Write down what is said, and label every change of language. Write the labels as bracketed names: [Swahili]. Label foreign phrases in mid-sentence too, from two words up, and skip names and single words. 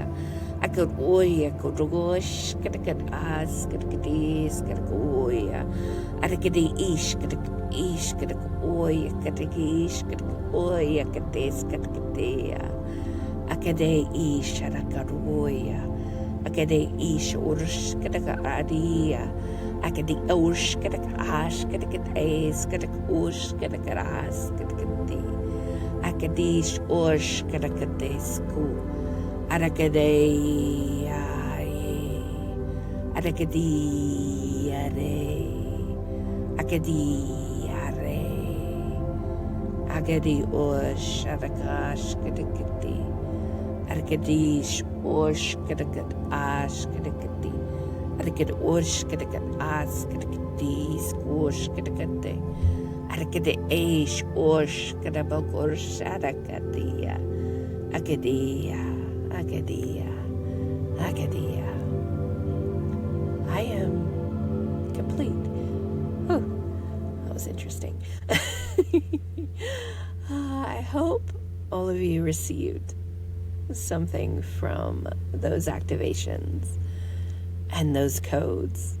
[English] Akadoya kodogosh kidikat as kidikitis kadakoya. Arigede ish kidikoya kadikish kidikoya kadis kadikatia. Akade ish adakaroya. Akade ish ursh kidikadia. Akadi osh kadak ash kadak ace kadak osh kadak ras kadakati akadish osh kadakadesku arakade arakadi are akadi are akadi osh arakash kadakati arakadish osh kadakat ash kadakati Arakad ush kadakat as kadakadis ush kadakate. Arakade aish ush kadabok ush arakadia. Akadia. I am complete. Oh, that was interesting. I hope all of you received something from those activations and those codes.